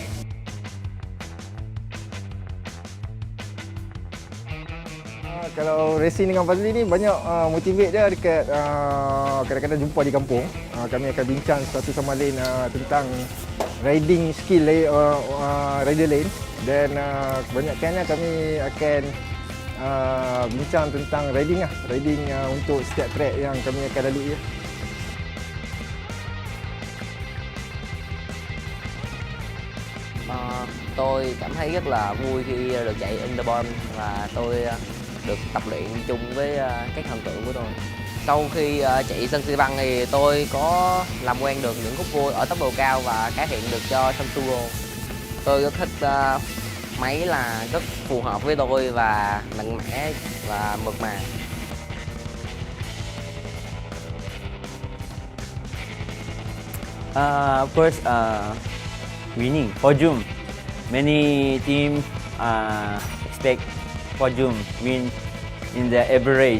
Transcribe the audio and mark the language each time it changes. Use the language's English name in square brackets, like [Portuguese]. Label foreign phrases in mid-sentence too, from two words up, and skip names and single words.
[Malay] Kalau racing dengan Fazli ni banyak motivate dia dekat kadang-kadang jumpa di kampung. Kami akan bincang satu sama lain tentang [English] riding skill [Malay] rider lain, dan kebanyakannya kami akan bincang tentang riding untuk setiap track yang kami akan lalui. [Vietnamese] Tôi cảm thấy rất là vui khi được chạy Underbone và tôi được tập luyện chung với các thần tượng của tôi. Sau khi chạy sân xi băng thì tôi có làm quen được những khúc cua ở tốc độ cao và cải thiện được cho sân Sugo. Tôi rất thích máy là rất phù hợp với tôi và mạnh mẽ và mượt mà. [English] Of course, winning podium. Many teams expect podium win in the every race.